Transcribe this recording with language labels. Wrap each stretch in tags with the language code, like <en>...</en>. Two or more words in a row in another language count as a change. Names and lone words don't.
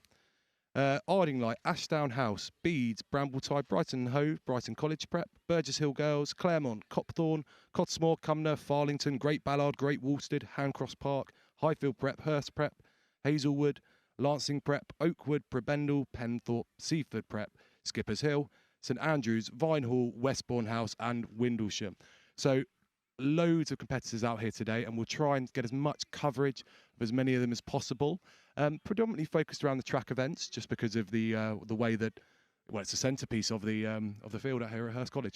<en>Ardingly, Ashdown House, Beeds, Brambletide, Brighton Hove, Brighton College Prep, Burgess Hill Girls, Claremont, Copthorne, Cottesmore, Cumnor, Farlington, Great Ballard, Great Woolstead, Handcross Park, Highfield Prep, Hurst Prep, Hazelwood, Lancing Prep, Oakwood, Prebendal, Penthorpe, Seaford Prep, Skippers Hill, St Andrews, Vinehall, Westbourne House and Windlesham. So loads of competitors out here today, and we'll try and get as much coverage of as many of them as possible. Predominantly focused around the track events, just because of the way that, well, it's a centrepiece of the field out here at Hurst College.</en>